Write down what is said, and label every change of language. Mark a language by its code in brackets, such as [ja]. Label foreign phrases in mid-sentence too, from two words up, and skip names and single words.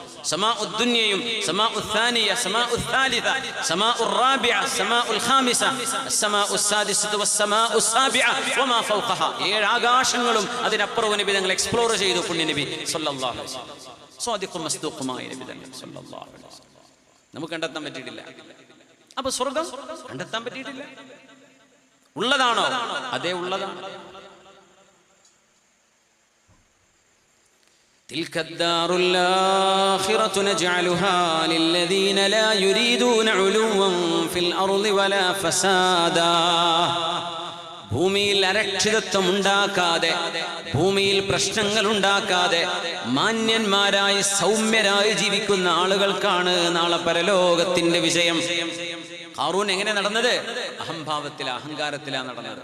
[ar] السماء الدنيا والسماء الثانية والسماء الثالثة والسماء الرابعة والسماء الخامسة والسماء السادسة والسماء السابعة وما فوقها. [ml] 7 ആകാശങ്ങളും അതിനപ്പുറവും നബി തങ്ങൾ എക്സ്പ്ലോർ ചെയ്തു. പുണ്യ നബി [ar] صلى الله عليه وسلم, [ml] സ്വാദിഖും മസ്ദൂഖുമായ നബി തങ്ങൾ [ar] صلى الله عليه وسلم. [ml] നമുക്ക് കണ്ടെത്താൻ പറ്റിയിട്ടില്ല. അപ്പൊ സ്വർഗ്ഗം കണ്ടെത്താൻ പറ്റിയിട്ടില്ല. ഉള്ളതാണോ? അതേ ഉള്ളതാണ്. [ar] تلك الدار الآخرة نجعلها للذين لا يريدون علوا في الأرض ولا فسادا. [ml] ഭൂമിയിൽ അരക്ഷിതത്വം ഉണ്ടാക്കാതെ, ഭൂമിയിൽ പ്രശ്നങ്ങൾ ഉണ്ടാക്കാതെ മാന്യന്മാരായി സൗമ്യരായി ജീവിക്കുന്ന ആളുകൾക്കാണ് നാളെ പരലോകത്തിന്റെ വിജയം. ഖാറൂൻ എങ്ങനെ നടന്നത്? അഹംഭാവത്തിലാ, അഹങ്കാരത്തിലാണ് നടന്നത്.